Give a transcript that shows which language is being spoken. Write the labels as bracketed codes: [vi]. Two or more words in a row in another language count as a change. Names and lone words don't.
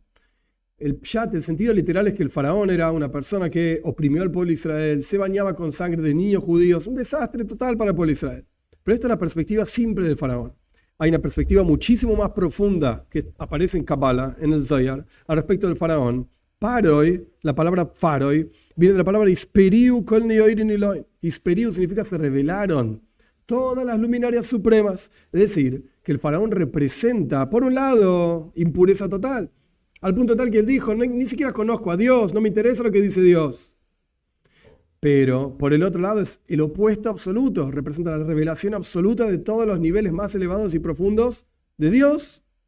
[es] El sentido literal es que el faraón era una persona que oprimió al pueblo de Israel, se bañaba con sangre de niños judíos, un desastre total para el pueblo de Israel. Pero esta es la perspectiva simple del faraón. Hay una perspectiva muchísimo más profunda que aparece en Kabbalah, en el Zohar, al respecto del faraón. Paroi, la palabra faroi, viene de la palabra [arc] אתפריעו כל נהורין אלהים. [es] Isperiu significa se revelaron todas las luminarias supremas. Es decir, que el faraón representa, por un lado, impureza total, al punto tal que él dijo, ni siquiera conozco a Dios, no me interesa lo que dice Dios. Pero por el otro lado es el opuesto absoluto, representa la revelación absoluta de todos los niveles más elevados y profundos de Dios.